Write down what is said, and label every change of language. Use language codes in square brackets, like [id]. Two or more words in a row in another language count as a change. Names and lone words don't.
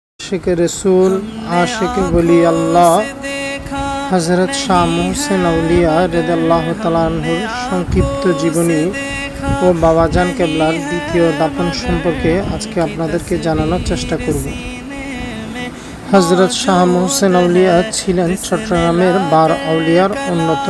[ur] عاشق رسول عاشق ولی اللہ [bn] हज़रत शाह मोहसिन আউলিয়া [ar] رضي الله تعالى عنه [bn] সংক্ষিপ্ত জীবনী ও বাবাজান কেবলার দ্বিতীয় দাফন সম্পর্কে আজকে আপনাদেরকে জানানোর চেষ্টা করব। হযরত শাহ মোহসিন আউলিয়া ছিলেন চট্টগ্রামের 12 আউলিয়ার অন্যতম।